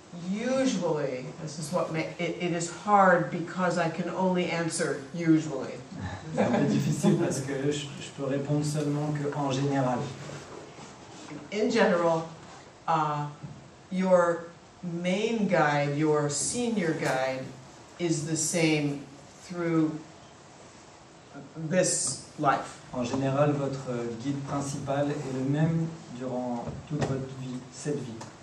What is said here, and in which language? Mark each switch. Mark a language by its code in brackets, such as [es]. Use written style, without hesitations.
[en] Usually, this is what it is hard because I can only answer usually. [fr] C'est un peu difficile parce que je peux répondre seulement qu'en général. [en] In general, your main guide, your senior guide, is the same through this life. [fr] En général, votre guide principal est le même durant toute votre vie, cette vie.